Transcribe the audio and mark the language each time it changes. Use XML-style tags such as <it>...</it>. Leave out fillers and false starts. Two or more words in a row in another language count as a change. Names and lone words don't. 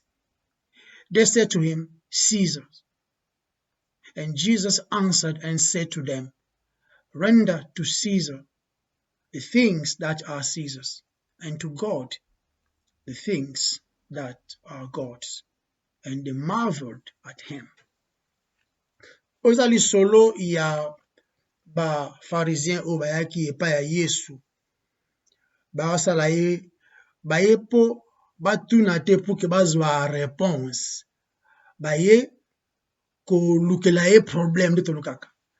<en>They said to him, Caesar's. And Jesus answered and said to them, Render to Caesar the things that are Caesar's, and to God the things that are God's. And they marveled at him.</en> <ln>Ozali solo ya ba pharisien o bayaki epa ya Yesu. Basala ye bayepo batuna te</ln> <fr>pour que</fr> <ln>bazwa réponse. Baye ko lukela ye</ln> <fr>problème de</fr> <ln>tolukaka.</ln>